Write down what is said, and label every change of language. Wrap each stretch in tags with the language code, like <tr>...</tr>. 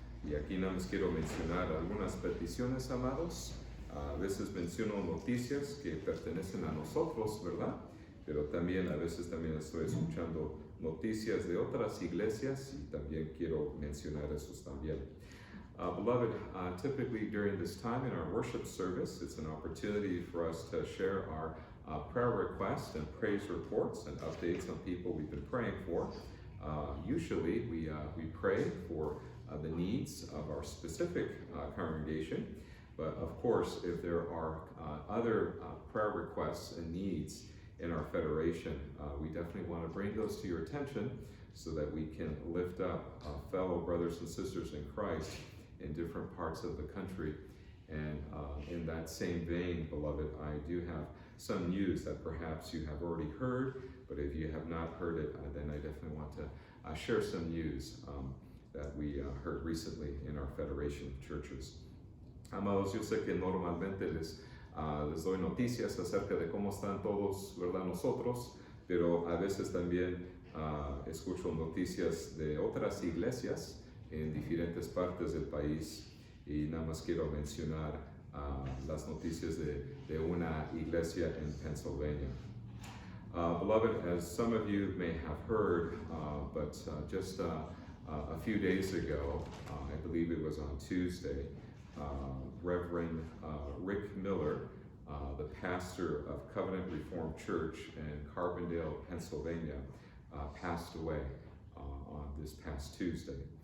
<es>Y aquí nada más quiero mencionar algunas peticiones, amados. A veces menciono noticias que pertenecen a nosotros, ¿verdad? Pero también a veces también estoy escuchando noticias de otras iglesias y también quiero mencionar esos también.</es> <en>Beloved, typically during this time in our worship service, it's an opportunity for us to share our prayer requests and praise reports and updates on people we've been praying for. Usually we pray for the needs of our specific congregation, but of course if there are other prayer requests and needs in our federation, we definitely want to bring those to your attention so that we can lift up fellow brothers and sisters in Christ in different parts of the country. And in that same vein, beloved, I do have some news that perhaps you have already heard, but if you have not heard it, then I definitely want to share some news that we heard recently in our Federation of Churches.</en> <es>Amados, yo sé que normalmente les doy noticias acerca de cómo están todos, ¿verdad? Nosotros, pero a veces también escucho noticias de otras iglesias en diferentes partes del país y nada más quiero mencionar las noticias de una iglesia en Pennsylvania.</es> <en>Beloved, as some of you may have heard, but just a few days ago, I believe it was on Tuesday, Reverend Rick Miller, the pastor of Covenant Reformed Church in Carbondale, Pennsylvania, passed away on this past Tuesday.</en>